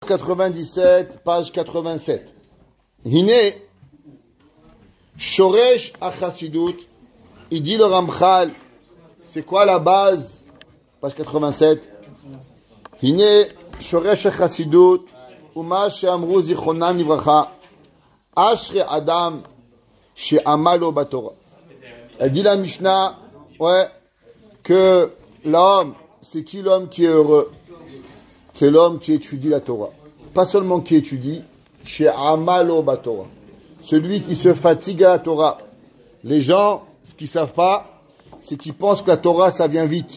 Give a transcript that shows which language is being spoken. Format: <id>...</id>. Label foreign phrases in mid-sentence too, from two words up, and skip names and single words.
<fr>97,</fr> <he>page 87. הנה שורש החסידות,</he> <fr>il dit le Ramchal, c'est quoi la base? Page 87.</fr> <he>הנה שורש החסידות ומה שאמרו זכרונם לברכה אשרי אדם שעמלו בתורה.</he> <fr>Elle dit la Mishnah, ouais, que l'homme, c'est qui l'homme qui est heureux? C'est l'homme qui étudie la Torah. Pas seulement qui étudie, chez</fr> <he>עמלו בתורה.</he> <fr>Celui qui se fatigue à la Torah. Les gens, ce qu'ils ne savent pas, c'est qu'ils pensent que la Torah, ça vient vite.</fr>